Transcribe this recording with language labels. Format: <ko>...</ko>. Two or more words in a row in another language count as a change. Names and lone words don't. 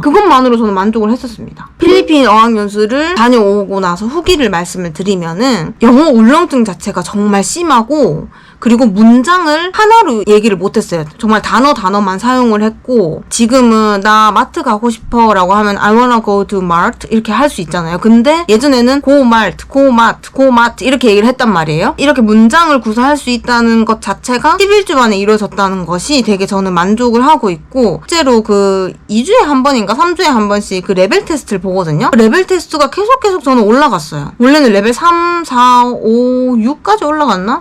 <ko>그것만으로 저는 만족을 했었습니다. 필리핀 어학연수를 다녀오고 나서 후기를 말씀을 드리면은 영어 울렁증 자체가 정말 심하고, 그리고 문장을 하나로 얘기를 못했어요. 정말 단어만 사용을 했고, 지금은 나 마트 가고 싶어 라고 하면</ko> <en>I wanna go to mart</en> <ko>이렇게 할 수 있잖아요. 근데 예전에는</ko> <en>go mart, go mart, go mart</en> <ko>이렇게 얘기를 했단 말이에요. 이렇게 문장을 구사할 수 있다는 것 자체가 11주 만에 이루어졌다는 것이 되게 저는 만족을 하고 있고, 실제로 그 2주에 한 번인가 3주에 한 번씩 그 레벨 테스트를 보거든요. 레벨 테스트가 계속 저는 올라갔어요. 원래는 레벨 3, 4, 5, 6까지 올라갔나?</ko>